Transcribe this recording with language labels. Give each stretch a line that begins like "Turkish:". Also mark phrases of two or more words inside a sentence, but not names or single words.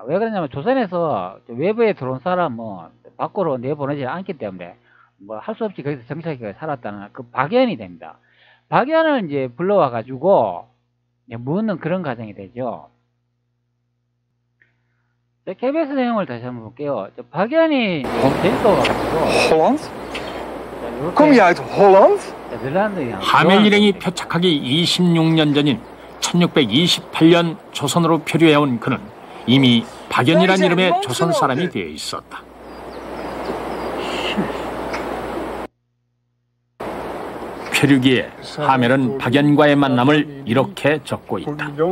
Korean: 왜 그러냐면 조선에서 외부에 들어온 사람은 밖으로 내보내지 않기 때문에 뭐 할 수 없이 거기서 정착해 살았다는 그 박연이 됩니다. 박연을 이제 불러와가지고 묻는 그런 과정이 되죠. KBS 내용을 다시 한번 볼게요. 박연이 제주도 와가지고
Dutch: Holland? Kom je uit Holland?
Korean: 하멜 일행이 표착하기 26년 전인 1628년 조선으로 표류해온 그는 이미 박연이란 이름의 조선 사람이 되어 있었다. 표류기에 하멜은 박연과의 만남을 이렇게 적고 있다.